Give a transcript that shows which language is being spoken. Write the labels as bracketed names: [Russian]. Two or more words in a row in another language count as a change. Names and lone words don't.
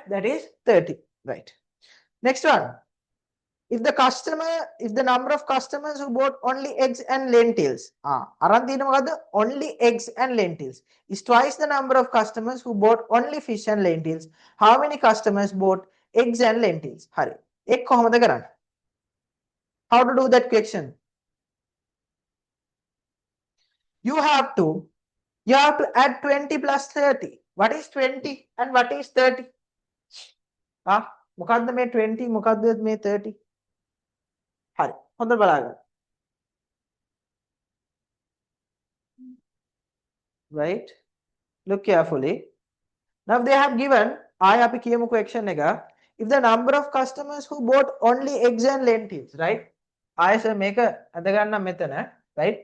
[English] That is 30. Right. Next one. If the number of customers who bought only eggs and lentils, only eggs and lentils is twice the number of customers who bought only fish and lentils, how many customers bought eggs and lentils? [Sinhala] Hari. Ek කොහොමද කරන්නේ? [English] How to do that question? You have to add 20 plus 30. What is 20 and what is 30? [Sinhala] මොකද්ද මේ 20 මොකද්ද මේ 30? හරි හොඳට බලන්න. [English] Right? Look carefully. Now they have given [Sinhala] අපි කියමුකෝ action එක. [English] If the number of customers who bought only eggs and lentils, right? [Sinhala] sir මේක අද ගන්න මෙතන, [English] right?